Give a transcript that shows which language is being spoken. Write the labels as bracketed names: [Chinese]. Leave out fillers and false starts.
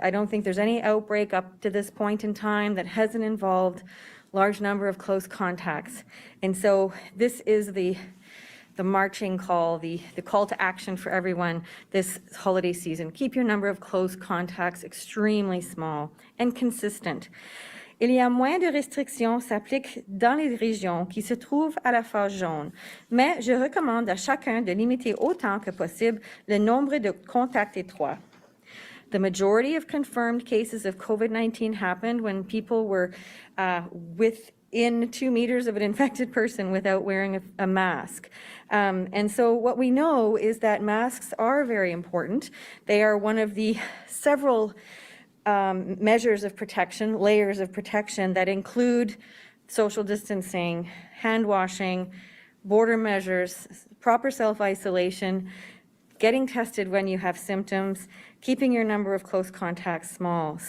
[English] I don't think there's any outbreak up to this point in time that hasn't involved large number of close contacts. And so this is the marching call, the call to action for everyone this holiday season. Keep your number of close contacts extremely small and consistent. [French] Il y a moins de restrictions s'appliquent dans les régions qui se trouvent à la phase jaune, mais je recommande à chacun de limiter autant que possible le nombre de contacts étroits. [English] The majority of confirmed cases of COVID-19 happened when people were within 2 meters of an infected person without wearing a mask. And so what we know is that masks are very important. They are one of the several measures of protection, layers of protection that include social distancing, hand washing, border measures, proper self-isolation, getting tested when you have symptoms, keeping your number of close contacts small.